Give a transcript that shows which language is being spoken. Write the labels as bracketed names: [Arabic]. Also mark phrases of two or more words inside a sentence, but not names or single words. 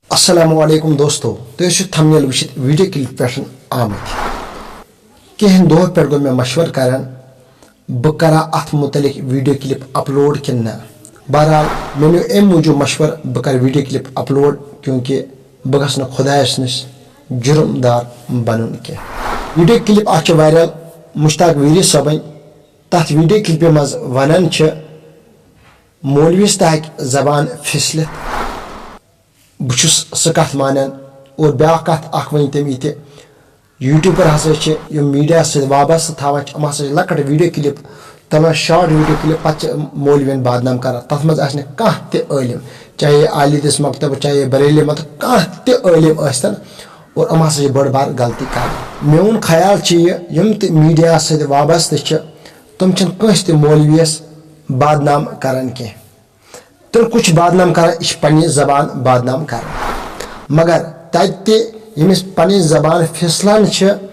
[Kashmiri] السلام علیکم دوستو تُہۍ تھمنیل وچھت [English] video clip [Kashmiri] پٮ۪ٹھ آمٕتۍ کینٛہہ دۄہ پٮ۪ٹھ گوٚو مےٚ مشورٕ کران بہٕ کرا اتھ متعلق [English] video clip upload [Kashmiri] کِنہٕ نہ بہرحال مےٚ نیوٗ امہِ موٗجوٗب مشورٕ بہٕ کرٕ [English] video clip upload [Kashmiri] کیونکہِ بہٕ گژھٕ نہٕ خۄدایس نِش جُرم دار بنُن کینٛہہ [English] video clip [Kashmiri] اکھ چھِ وایرل مشتاق ویری صٲبٕنۍ تتھ ویڈیو کلپہِ منٛز ونان چھِ مولویس تہِ ہٮ۪کہِ زبان پھسلِتھ بہٕ چھُس سۄ کتھ مانان اور بیٛاکھ کتھ اکھ ؤنۍ تٔمۍ یہِ تہِ یوٗٹیوٗبر ہسا چھِ یِم میٖڈیا سۭتۍ وابستہٕ تھاوان چھِ یِم ہسا چھِ لۄکٕٹ [English] video clip [Kashmiri] تُلان [English] short video clip [Kashmiri] پتہٕ چھِ مولوین بدنام کران تتھ منٛز آسہِ نہٕ کانٛہہ تہِ عٲلم چاہے عالیدس مکتب چاہے بریلی مکتب کانٛہہ تہِ عٲلم ٲسۍتن اور یِم ہسا چھِ بٔڑ بار غلطی کران میون خیال چھُ یہِ یِم تہِ میٖڈیا سۭتۍ وابستہٕ چھِ تِم چھِنہٕ کٲنٛسہِ تہِ مولویس بدنام کران کینٛہہ تیٚلہِ کُس چھُ بدنام کران یہِ چھِ پننہِ زبان بدنام کران مگر تتہِ تہِ ییٚمِس پنٕنۍ زبان پھسلان چھِ